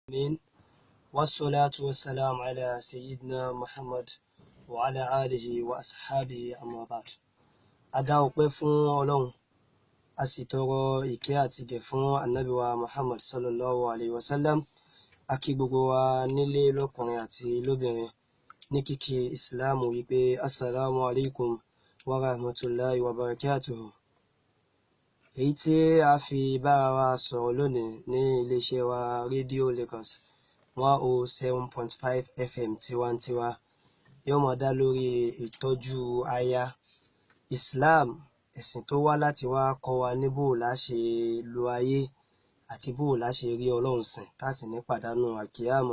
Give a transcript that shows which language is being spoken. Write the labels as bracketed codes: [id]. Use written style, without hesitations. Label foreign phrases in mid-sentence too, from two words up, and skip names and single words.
[ar] العالمين والصلاة والسلام على سيدنا محمد وعلى آله وأصحابه أما بعد. [yo] Adá ọpẹ́ fún Ọlọ́run, a sì tọrọ ìkẹ́ àti ìgẹ̀ fún Ànábì wa Muhammad [ar] صلى الله عليه وسلم. [yo] A kí gbogbo wa nílé lọ́kùnrin àti lóbìnrin ní kíkí ìsìláàmù wípé [ar] السلام عليكم ورحمة الله وبركاته. [yo] Èyí tí a fi bára wa sọ̀rọ̀ lónìí ní iléeṣẹ́ wa rédíò Lagos 107.5 FM tiwantiwa yóò máa dá lórí ìtọ́jú aya. Islam, ẹ̀sìn tó wá láti wá kọ́ wa ní bó la ṣe lo ayé àti bó la ṣe rí Ọlọ́run sìn tá sì ní pàdánù àkíyàmọ̀.